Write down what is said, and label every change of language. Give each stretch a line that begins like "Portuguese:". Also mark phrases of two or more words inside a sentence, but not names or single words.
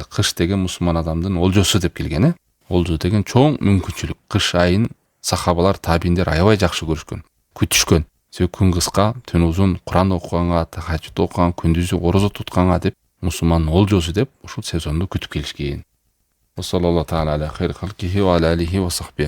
Kyrgyz: Кыш деген мусулман адамдын олжосу деп келген, Олжо деген чоң мүмкүнчүлүк. Кыш айын сахабалар, табииндер аябай жакшы көрүшкөн, күтүшкөн. Себеби күн кыска, түн узун, Куран окуганга, тахажжуд окуганга, күндүзү орозо тутканга деп, мусулмандын олжосу деп ушул сезонду күтүп келишкен.
Arabic: صلى الله تعالى على خير خلقه وعلى آله وصحبه